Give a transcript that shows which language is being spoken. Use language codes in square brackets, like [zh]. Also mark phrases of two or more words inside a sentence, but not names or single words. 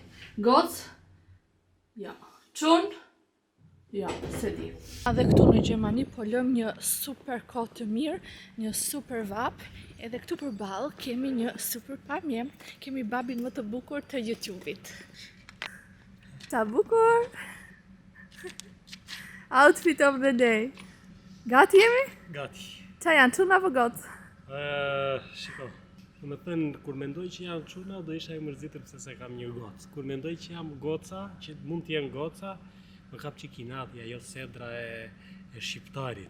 [sq] Gocë? Ja. Çun? Ja, se di. Edhe këtu në Gjermani po lëm një super kohë të mirë, një super vap, edhe këtu përballë kemi një super pamje, kemi babin më të bukur të YouTube-it. Sa bukur! [en] Outfit of the day. [sq] Gati jemi? Gati. Qa janë, çuna apo gocë? Shiko, do të thënë, kur mendoj që jam çuna, do isha e mërzitur pse se kam një gocë. Kur mendoj që jam goca, që mund të jem goca, më kap çikinati, ajo sedra e shqiptarit.